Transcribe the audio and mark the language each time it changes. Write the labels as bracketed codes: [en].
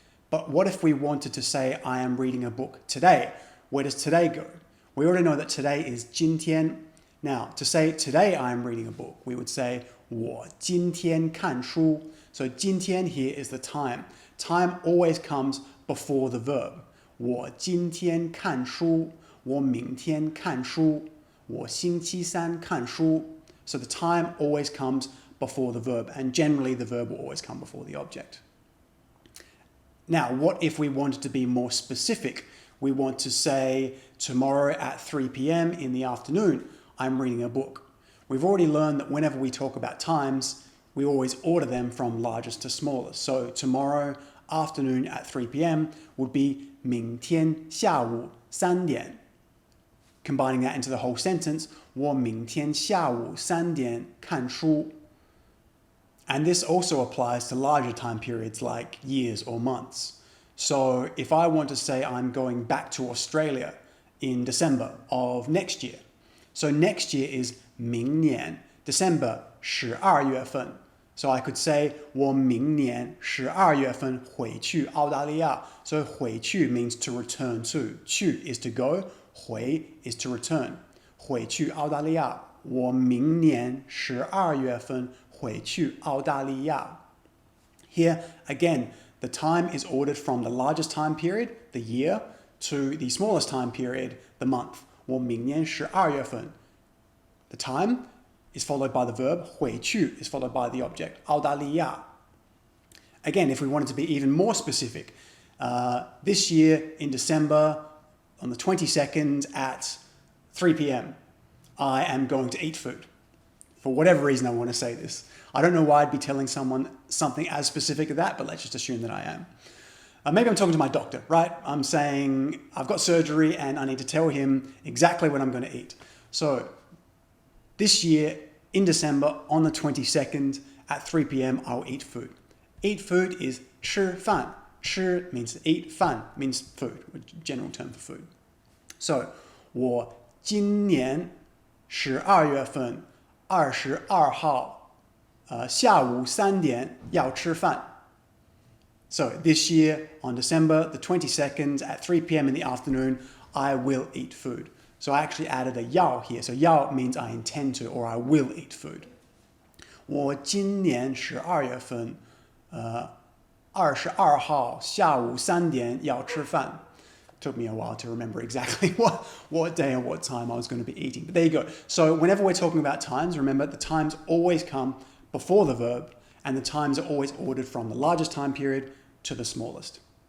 [en] But what if we wanted to say, I am reading a book today? Where does today go? We already know that today is 今天. Now, to say today I am reading a book, we would say [zh] 我今天看书. [en] So 今天 here is the time. Time always comes before the verb. [zh] 我今天看书,我明天看书,我星期三看书. [en] So the time always comes before the verb, and generally the verb will always come before the object. Now, what if we wanted to be more specific? We want to say tomorrow at 3 p.m. in the afternoon, I'm reading a book. We've already learned that whenever we talk about times, we always order them from largest to smallest. So tomorrow afternoon at 3 p.m. would be [zh] 明天下午3点. [en] Combining that into the whole sentence, [zh] 我明天下午3点看书. [en] And this also applies to larger time periods like years or months. So if I want to say I'm going back to Australia in December of next year. So next year is 明年, December 12月份. So I could say [zh] 我明年12月份回去澳大利亚. [en] So 回去 means to return to. 去 is to go, 回 is to return. [zh] 回去澳大利亚,我明年12月份回去澳大利亚. [en] Here, again, the time is ordered from the largest time period, the year, to the smallest time period, the month. [zh] 我明年12月份. [en] The time is followed by the verb, 回去 is followed by the object, 澳大利亚. Again, if we wanted to be even more specific, this year in December, on the 22nd at 3 p.m., I am going to eat food. For whatever reason, I want to say this. I don't know why I'd be telling someone something as specific as that, but let's just assume that I am. Maybe I'm talking to my doctor, right? I'm saying I've got surgery and I need to tell him exactly what I'm going to eat. So this year in December on the 22nd at 3 p.m. I'll eat food. Eat food is 吃饭. 吃 means eat, 饭 means food, a general term for food. So [zh] 我今年12月份22号下午3点要吃饭. [en] So this year on December the 22nd at 3 p.m. in the afternoon, I will eat food. So I actually added a 要 here. So 要 means I intend to or I will eat food. [zh] 我今年12月份22号下午3点要吃饭. [en] Took me a while to remember exactly what day and what time I was going to be eating. But there you go. So whenever we're talking about times, remember the times always come before the verb, and the times are always ordered from the largest time period to the smallest.